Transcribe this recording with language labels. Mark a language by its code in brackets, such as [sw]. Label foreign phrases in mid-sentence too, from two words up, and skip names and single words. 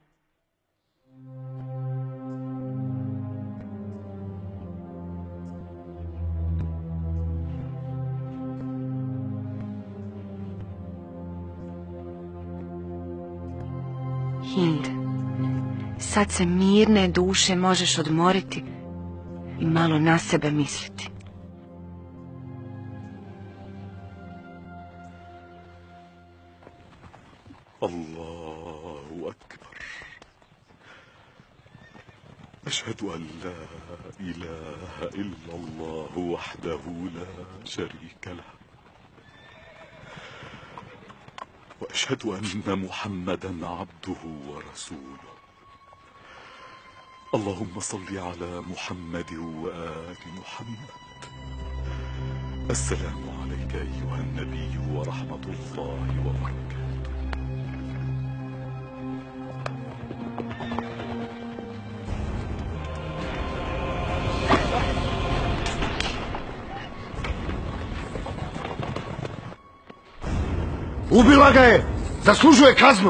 [bs] Hind, sad se mirne duše možeš odmoriti i malo na sebe misliti. [ar] الله أكبر. أشهد أن لا إله إلا الله وحده لا شريك له. وأشهد أن محمدا عبده ورسوله. اللهم صل على محمد وآل محمد. السلام عليك أيها النبي ورحمة الله وبركاته. [bs] Ubila ga je! Zaslužuje kaznu!